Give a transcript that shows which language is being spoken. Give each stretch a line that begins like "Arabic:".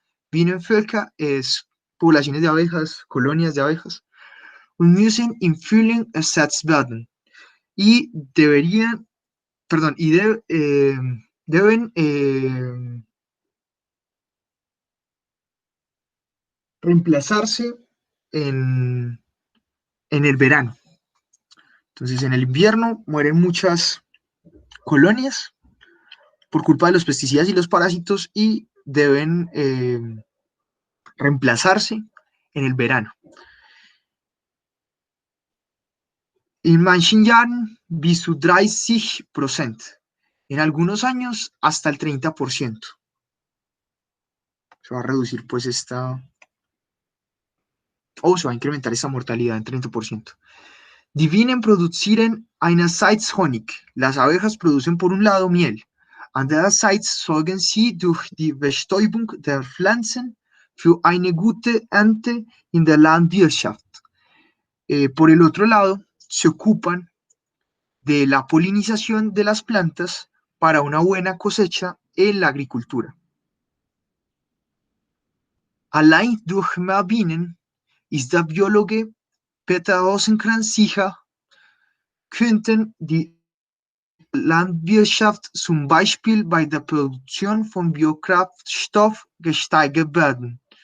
Spanish: Bienenvölker es poblaciones de abejas, colonias de abejas.
German: Und müssen im Frühling ersetzt werden.
Spanish: Y deben reemplazarse en el verano. Entonces, en el invierno mueren muchas colonias por culpa de los pesticidas y los parásitos y deben reemplazarse en el verano.
German: In manchen Jahren bis zu 30%.
Spanish: En algunos años hasta el 30%. Se va a reducir pues se va a incrementar esta mortalidad en 30%.
German: Die Bienen produzieren einerseits Honig.
Spanish: Las abejas producen por un lado miel.
German: Andererseits sorgen sie durch die Bestäubung der Pflanzen für eine gute Ernte in der Landwirtschaft.
Spanish: Por el otro lado, se ocupan de la polinización de las plantas para una buena cosecha en la agricultura.
German: Allein durch mehr Bienen ist der Biologe Peter Rosenkranz sicher, könnten die Landwirtschaft zum Beispiel bei der Produktion von Biokraftstoff gesteigert werden.